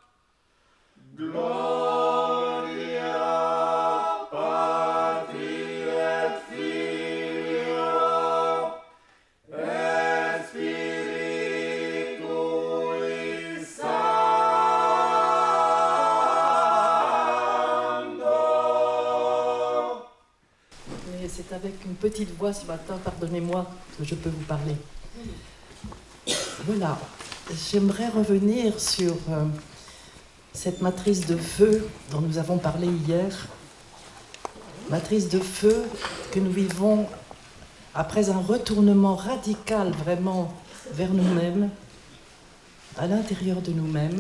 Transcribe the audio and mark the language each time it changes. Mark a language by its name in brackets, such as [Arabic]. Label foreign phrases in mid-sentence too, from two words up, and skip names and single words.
[Latin] Gloria Patri et Filio et Spiritui Sancto. [French] Et c'est avec une petite voix ce matin, pardonnez-moi, que je peux vous parler. Voilà, j'aimerais revenir sur cette matrice de feu dont nous avons parlé hier. Matrice de feu que nous vivons après un retournement radical vraiment vers nous-mêmes, à l'intérieur de nous-mêmes.